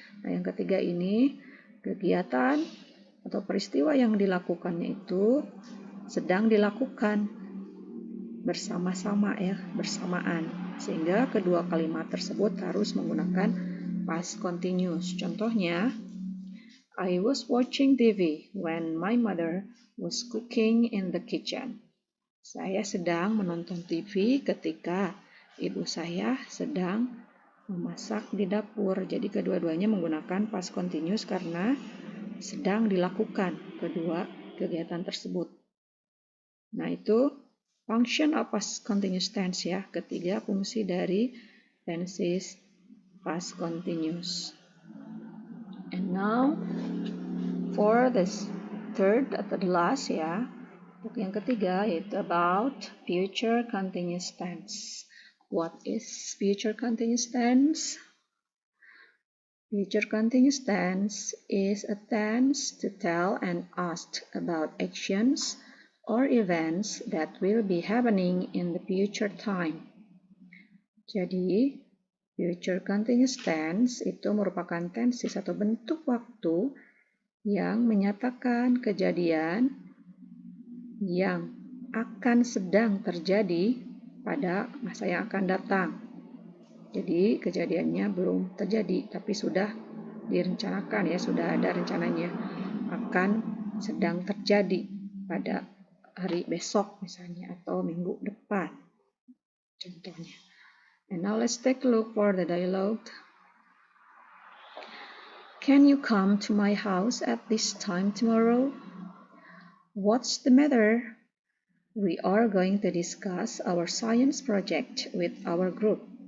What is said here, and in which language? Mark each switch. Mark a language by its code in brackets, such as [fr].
[id] Nah, yang ketiga ini, kegiatan atau peristiwa yang dilakukannya itu sedang dilakukan bersama-sama ya, bersamaan. Sehingga kedua kalimat tersebut harus menggunakan past continuous. [en] Contohnya, I was watching TV when my mother was cooking in the kitchen. [id] Saya sedang menonton TV ketika ibu saya sedang memasak di dapur. Jadi kedua-duanya menggunakan past continuous karena sedang dilakukan kedua kegiatan tersebut. Nah, itu [en] function of past continuous tense ya. [id] Ketiga fungsi dari tenses past continuous. [en] And now for this third atau the last ya. [id] Untuk yang ketiga yaitu about future continuous tense. [en] What is future continuous tense? Future continuous tense is a tense to tell and ask about actions or events that will be happening in the future time. [id] Jadi, future continuous tense itu merupakan tenses atau bentuk waktu yang menyatakan kejadian yang akan sedang terjadi pada masa yang akan datang. Jadi kejadiannya belum terjadi, tapi sudah direncanakan ya, sudah ada rencananya akan sedang terjadi pada hari besok misalnya atau minggu depan. Contohnya. [en] And now let's take a look for the dialogue. Can you come to my house at this time tomorrow? What's the matter? We are going to discuss our science project with our group.